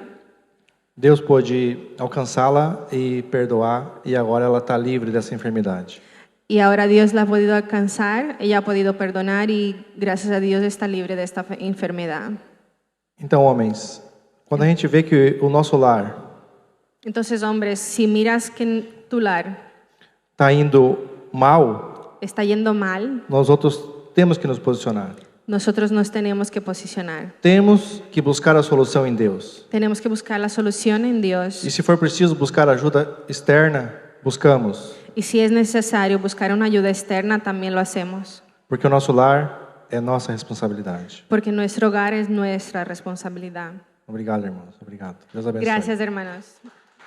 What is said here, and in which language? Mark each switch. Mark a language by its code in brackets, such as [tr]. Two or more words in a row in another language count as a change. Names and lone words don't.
[pt] Deus pôde alcançá-la e perdoar, e agora ela está livre dessa enfermidade. [es] Y ahora Dios la ha podido alcanzar, ella ha podido perdonar y gracias a Dios está libre de esta enfermedad. [pt] Então, homens, quando a gente vê que o nosso lar [es] Entonces, hombres, si miras que tu lar [pt] está indo mal, [es] está yendo mal, [pt] nós outros temos que nos posicionar. [es] nosotros nos tenemos que posicionar. [pt] Temos que buscar a solução em Deus. [es] Tenemos que buscar la solución en Dios. [pt] E se for preciso buscar ajuda externa, buscamos. [es] Y si es necesario buscar una ayuda externa, también lo hacemos. [pt] Porque o nosso lar é nossa responsabilidade. [es] Porque nuestro hogar es nuestra responsabilidad. [pt] Obrigado, irmãos. Obrigado. Deus abençoe. [es] Gracias, hermanos.